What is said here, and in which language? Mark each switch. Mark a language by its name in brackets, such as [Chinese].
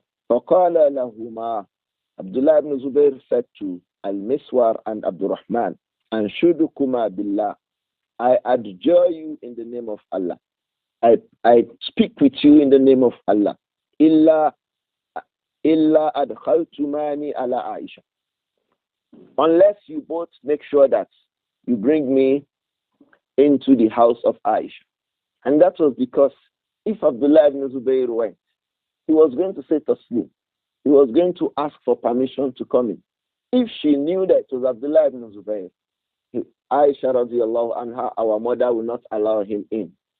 [Arabic] فَقَالَ لَهُمَا. [English] Abdullah ibn Zubayr said to Al-Miswar and Abdurrahman, [Arabic] أَنْشُدُكُمَا بِاللَّهِ. [English] I adjure you in the name of Allah. I speak with you in the name of Allah. [Arabic] إِلَّا أَدْخَلْتُمَانِ عَلَى Aisha. [English] Unless you both make sure that you bring me into the house of Aisha. And that was because if Abdullah ibn Zubayr went, he was going to say taslim. He was going to ask for permission to come in. If she knew that it was Abdullah ibn Zubayr, Aisha radiallahu anha, our mother will not allow him in.